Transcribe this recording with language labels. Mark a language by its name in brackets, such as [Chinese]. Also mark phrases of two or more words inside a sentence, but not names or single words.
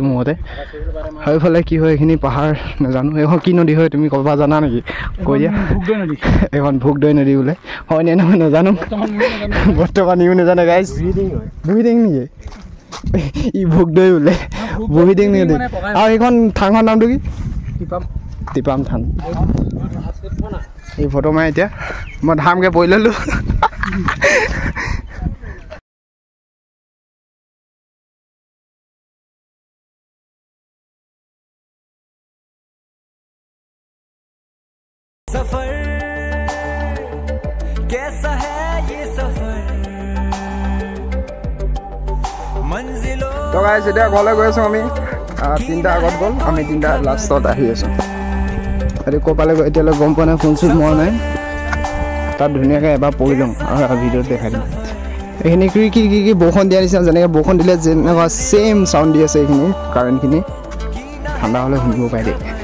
[Assamese] মোৰ মতে সেইফালে কি হয় এইখিনি পাহাৰ নাজানো এইখন কি নদী হয় তুমি ক'ৰবাত জানা নেকি কৈ দিয়া এইখন ভোগদৈ নদী বোলে হয় নে নহয় নাজানো বৰ্তমান ইও নাজানে গাইজ বুহিডিং নেকি ই ভোগদৈ বোলে বুহিডিং নদী আৰু এইখন থানখন নামটো কি টিপাম থান এই ফটো মাৰি এতিয়া মই ধামকৈ পৰি ল'লোঁ [Hindi] सफर कैसा है ये सफर मंजिलों [Assamese] তো গাইছ এতিয়া ঘৰলৈ গৈ আছোঁ আমি 3টা আগত গ'ল আমি 3টা লাষ্টত আহি আছোঁ এতিয়া ক'ৰ পালে এতিয়ালৈ গম পোৱা নাই ফোন চোন মৰা নাই তাত ধুনীয়াকৈ এবাৰ পঢ়ি লওঁ আৰু ভিডিঅ'ত দেখাই দিম এইখিনি কি বৰষুণ দিয়া নিচিনা যেনেকৈ বৰষুণ দিলে যেনেকুৱা [English] same sound [Assamese] দি আছে এইখিনি কাৰেণ্টখিনি ঠাণ্ডা হ'লে শুনিব পাৰে দেই